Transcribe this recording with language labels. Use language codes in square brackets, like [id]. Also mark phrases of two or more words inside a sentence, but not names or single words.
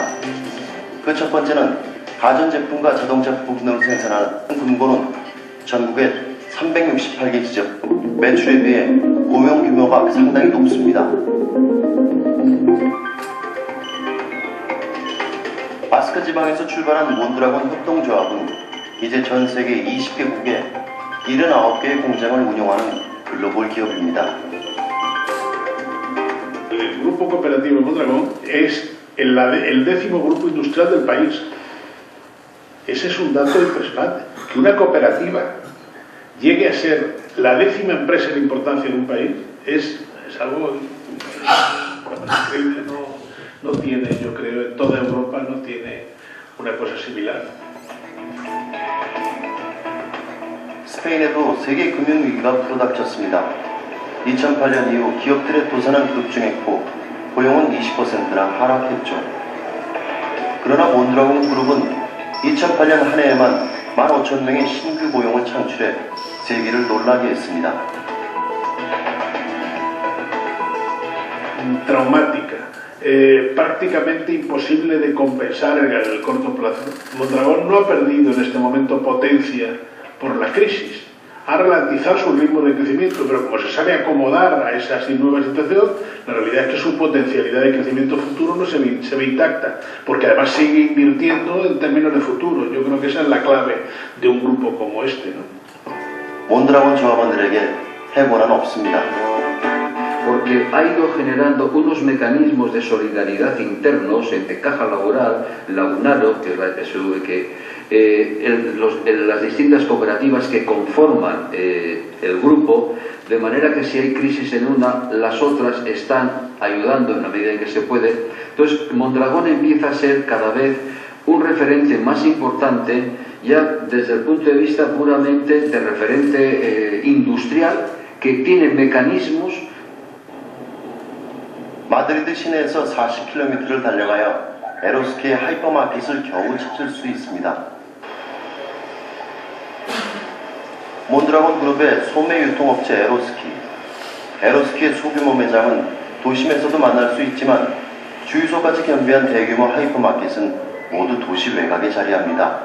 [ko] 그 첫 번째는 가전제품과 자동차 부품을 생산하는 금고는 전국에 368개 지점, 매출에 비해 고용 규모가 상당히 높습니다. 바스크 지방에서 출발한 몬드라곤 협동조합은 이제 전 세계 20개국에 79개의 공장을 운영하는 글로벌 기업입니다. [es] El grupo cooperativo Mondragón es el 10º grupo industrial del país. Ese es un dato impresionante. Que una cooperativa llegue a ser la 10ª empresa de importancia en un país es algo increíble. No tiene, yo creo, en toda Europa no tiene una cosa similar. [ko] 스페인에도 세계 금융위기가 불어닥쳤습니다. 2008년 이후 기업들의 도산은 급증했고 고용은 20%나 하락했죠. 그러나 몬드라곤 그룹은 2008년 한 해에만 15,000명의 신규 고용을 창출해 세계를 놀라게 했습니다. [es] Traumática, prácticamente imposible de compensar en el corto plazo. Mondragón no ha perdido en este momento potencia por la crisis, ha ralentizado su ritmo de crecimiento, pero como se sabe acomodar a esa nueva situación, la realidad es que su potencialidad de crecimiento futuro no se ve intacta, porque además sigue invirtiendo en términos de futuro. Yo creo que esa es la clave de un grupo como este, ¿no? [ko] 몬드라곤 조합원들에게 해고는 없습니다. [es] Porque ha ido generando unos mecanismos de solidaridad internos entre Caja Laboral, Lagunaro, las distintas cooperativas que conforman el grupo, de manera que si hay crisis en una, las otras están ayudando en la medida en que se puede. Entonces, Mondragón empieza a ser cada vez un referente más importante, ya desde el punto de vista puramente de referente industrial, que tiene mecanismos. [ko] 마드리드 시내에서 40km를 달려가야 에로스키의 하이퍼마켓을 겨우 찾을 수 있습니다. 몬드라곤 그룹의 소매 유통업체 에로스키의 소규모 매장은 도심에서도 만날 수 있지만 주유소까지 겸비한 대규모 하이퍼마켓은 모두 도시 외곽에 자리합니다.